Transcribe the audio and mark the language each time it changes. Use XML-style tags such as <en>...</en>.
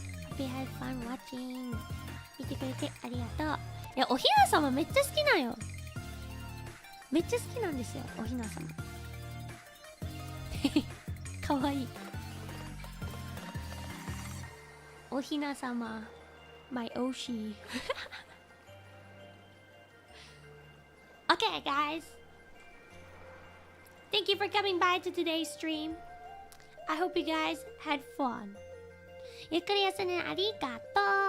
<en>Hope you had fun watching.</en> <ja>見てくれてありがとう。いや、おひな様めっちゃ好きなんよ。めっちゃ好きなんですよ、おひな様。かわいい。</ja> <en>おひな様 My Oshi. Okay, guys. Thank you for coming by to today's stream. I hope you guys had fun.</en> <ja>ゆっくり休んでありがとう。</ja>